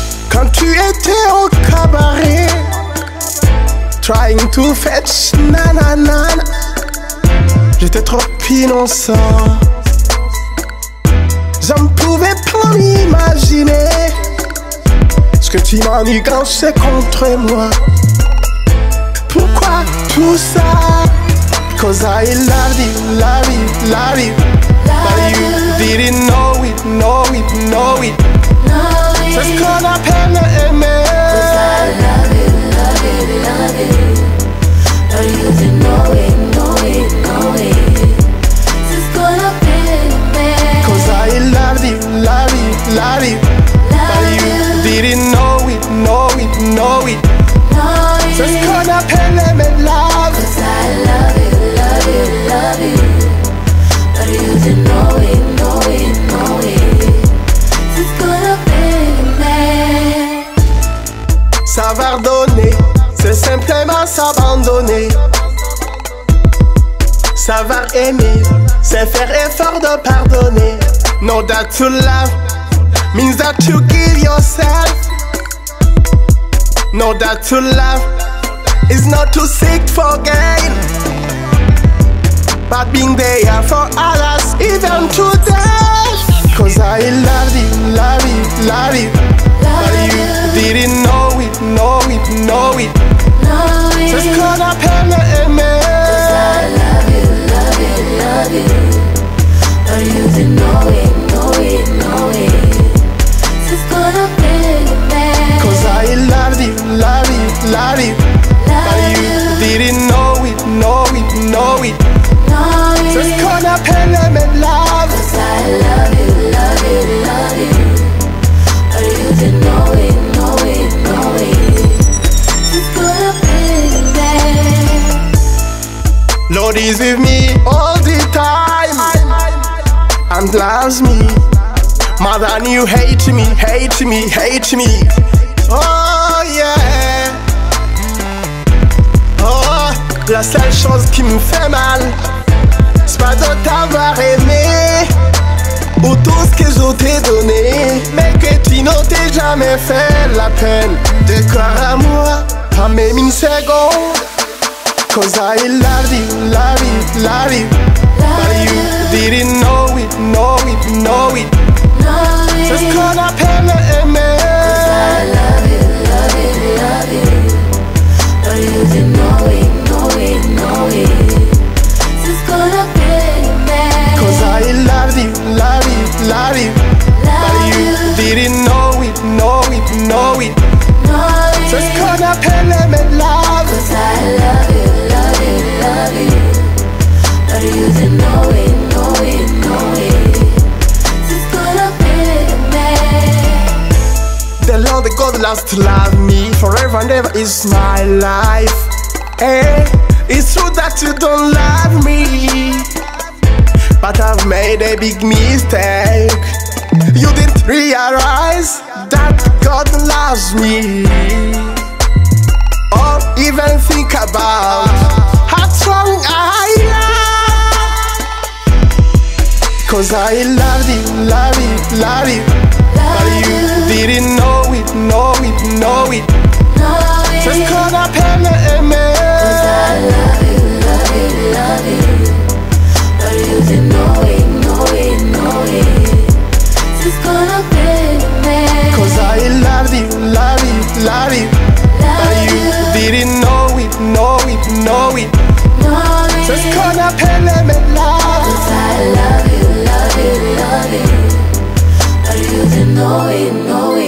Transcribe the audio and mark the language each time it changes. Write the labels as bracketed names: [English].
[French] Quand tu étais au cabaret, [English] trying to fetch nanana, [French] j'étais trop innocent. Je ne pouvais pas m'imaginer ce que tu manigançais contre moi. Pourquoi tout ça? [English] Because I love you, love you, love you. But you didn't know it, know it, know it. [French] C'est ce qu'on appelle aimer. [English] Cause I love you, love you, love you. But you didn't know it, know it, know it. [French] C'est ce qu'on appelle aimer. [English] Cause I love you, love you, love you. But you didn't know it, know it, know it. [French] C'est ce qu'on appelle aimer, love. [English] Cause I love you, love you, love you. But you didn't know it, know it, know it. [French] C'est ce qu'on appelle aimer. Savoir donner, c'est simplement s'abandonner. Savoir aimer, c'est faire effort de pardonner. [English] Know that to love means that you give yourself. Know that to love is not to seek for gain, but being there for others, even to death. Cause I love you, love you, love you. But you didn't know it, know it, know it. [French] C'est ce qu'on appelle aimer. [English] Cause I love you, love you, love you. But you didn't know it, know it, know it. [French] C'est ce qu'on appelle aimer. [English] Cause I love you, love you, love you. But you didn't know it, know it, know it. [French] C'est ce qu'on appelle aimer, love. [English] Cause I love you, love you, love you. But you didn't know it, know it, know it. [French] C'est ce qu'on appelle aimer. [English] Lord is with me all the time and loves me more than you hate me, hate me, hate me. Oh yeah. [French] Oh, la seule chose qui me fait mal, c'est pas de t'avoir aimé ou tout ce que je t'ai donné, mais que tu n'as jamais fait la peine de croire à moi, pas même une seconde. [English] Cause I love you, love you, love you. But you didn't know it, know it, know it. [French] C'est ce qu'on appelle aimer. [English] Cause I love you, love you, love you. But you didn't know it, know it, know it. [French] C'est ce qu'on appelle aimer. [English] Cause I love you, love you, love you. But you didn't know it, know it, know it. [French] C'est ce qu'on appelle aimer, love. [English] Cause I love you, love you, love you. But you didn't know it, know it, know it. [French] C'est ce qu'on appelle aimer. [English] The Lord, the God loves to love me forever and ever is my life. Hey, it's true that you don't love me, but I've made a big mistake. You didn't realize that God loves me, or even think about how strong I am. Cause I love you, love you, love you. But you didn't know it, know it, know it. [French] C'est ce qu'on appelle aimer. [English] Cause I love you, love you, love you. But you didn't know it, know it, know it. [French] C'est ce qu'on appelle aimer. [English] Cause I love you, love you, love you. But you didn't know it, know it, know it. [French] C'est ce qu'on appelle aimer, love. [English] Cause I love you, love you, love you. But you didn't know it, know